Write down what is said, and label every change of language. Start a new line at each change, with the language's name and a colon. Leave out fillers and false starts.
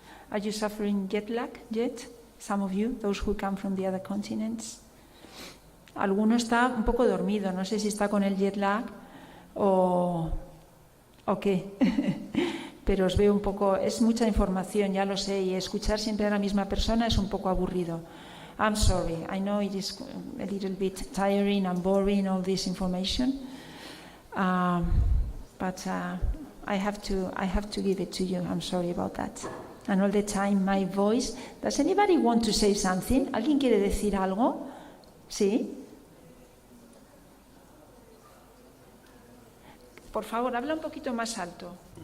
English: Are you suffering jet lag yet? Some of you, those who come from the other continents.
Spanish: Alguno está un poco dormido, no sé si está con el jet lag o qué. Pero os veo un poco, es mucha información, ya lo sé, y escuchar siempre a la misma persona es un poco aburrido.
English: I'm sorry, I know it is a little bit tiring and boring, all this information, but I have to give it to you. I'm sorry about that. And all the time my voice. Does anybody want to say something?
Spanish: ¿Alguien quiere decir algo? ¿Sí? Por favor, habla un poquito más alto.